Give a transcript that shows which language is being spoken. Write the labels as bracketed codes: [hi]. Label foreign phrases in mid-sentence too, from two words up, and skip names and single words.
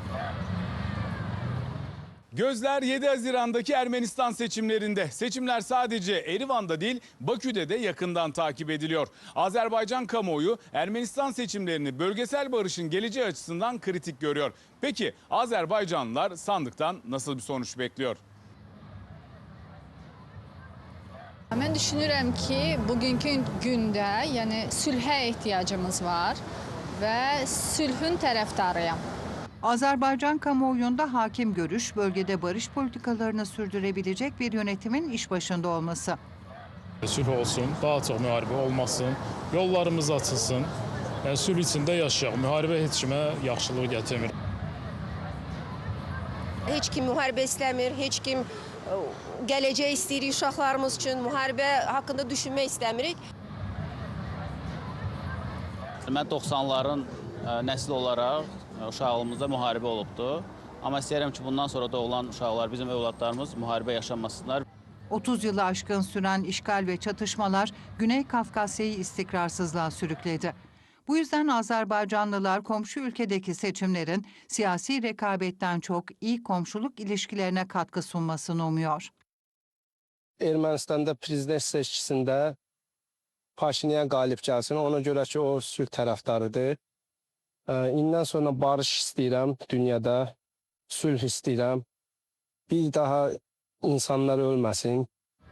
[tr] Gözler 7 Haziran'daki Ermenistan seçimlerinde. Seçimler sadece Erivan'da değil, Bakü'de de yakından takip ediliyor. Azerbaycan kamuoyu Ermenistan seçimlerini bölgesel barışın geleceği açısından kritik görüyor. Peki Azerbaycanlılar sandıktan nasıl bir sonuç bekliyor? [az] Mən düşünürəm ki, bugünkü gündə, yəni sülhə ehtiyacımız var və sülhün tərəfdarıyam. [tr] Azerbaycan kamuoyunda hakim görüş bölgede barış politikalarını sürdürebilecek bir yönetimin iş başında olması. [az] Sülh olsun, daha çox müharibə olmasın, yollarımız açılsın. Yəni sülh içində yaşayaq. Müharibə heç kimə yaxşılıq gətirmir. Heç kim müharibə istəmir, heç kim gələcək istəyirik uşaqlarımız üçün, müharibə haqqında düşünmək istəmirik. Mən 90'ların nəsil olaraq uşağımızda müharibə olubdu. Amma istəyirəm ki, bundan sonra doğulan uşaqlar, bizim övladlarımız müharibə yaşamasınlar. [tr] 30 yılı aşkın süren işgal ve çatışmalar Güney Kafkasya'yı istikrarsızlığa sürükledi. Bu yüzden Azerbaycanlılar komşu ülkedeki seçimlerin siyasi rekabetten çok iyi komşuluk ilişkilerine katkı sunmasını umuyor. [az] Ermənistan'da prezident seçkisində Paşinyan qalib gəlsin. Ona görə ki, o sülh tərəfdarıdır. İndən sonra barış istəyirəm dünyada, sülh istəyirəm. Bir daha insanlar ölməsin.